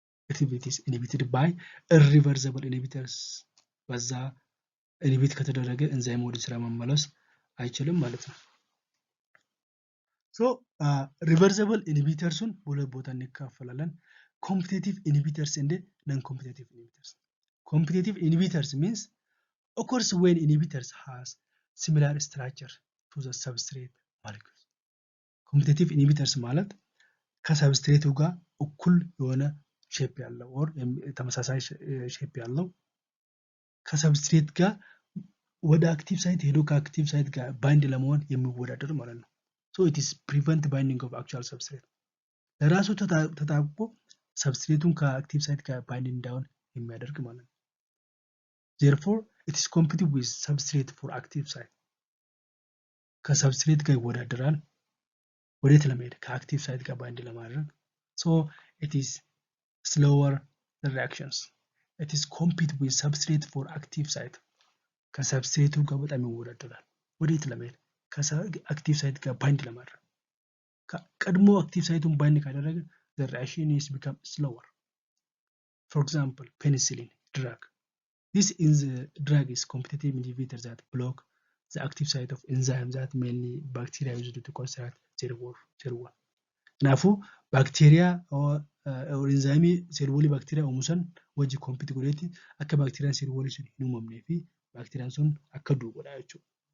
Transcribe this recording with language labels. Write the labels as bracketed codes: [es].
[en] It is inhibited by irreversible inhibitors [am] በዛ ኢንሂቢት ከተደረገ ኤንዛይሙ ወደ ስራ መመለስ አይችልም ማለት ነው። ሶ ሪቨርሰብል ኢንሂቢተርሱን በሁለት ቦታ እንከፋፈላለን። ኮምፒቲቲቭ ኢንሂቢተርስ [en] and non-competitive inhibitors. Competitive inhibitors means occurs when inhibitors has similar structure to the substrate molecules. [am] ኮምፒቲቲቭ ኢንሂቢተርስ ማለት ከሰብስትሬቱ ጋር እኩል የሆነ ሼፕ ያለው or ተመሳሳይ ሼፕ ያለው ከሰብስትሬት ጋር ወደ አክቲቭ ሳይት ሄዶ ከአክቲቭ ሳይት ጋር ባይንድ ለመሆን የሚወዳደር ማለት ነው። [en] So it is prevent binding of actual substrate. [am] ለራሱ ተጣብቆ ሰብስትሬቱን ከአክቲቭ ሳይት ጋር ባይንድ እንዳይሆን የሚያደርግ ማለት ነው። [en] Therefore it is competitive with substrate for active site. [am] ከሰብስትሬት ጋር ይወዳደራል ወዴት ለመሄድ ከአክቲቭ ሳይት ጋር ባይንድ ለማድረግ። [en] So it is slower reactions. It is compete with substrate for active site. [am] ከሰብስትሬቱ ጋር በጣም ይወዳደራል ወዴት ለመሄድ ከአክቲቭ ሳይት ጋር ባይንድ ለማድረግ። ቀድሞ አክቲቭ ሳይቱን ባይንድ ካደረገ [en] the reaction is become slower. For example, penicillin drug. This is drug is competitive inhibitor that block the active site of enzymes that mainly bacteria use to construct cell wall. [om] ናፉ ባክቴሪያ or enzyme cell wall bacteria umusan wajji compete godhetti akka bacteria cell wall sun hin uumamnee fi bacteria sun akka du'u godha jechuudha.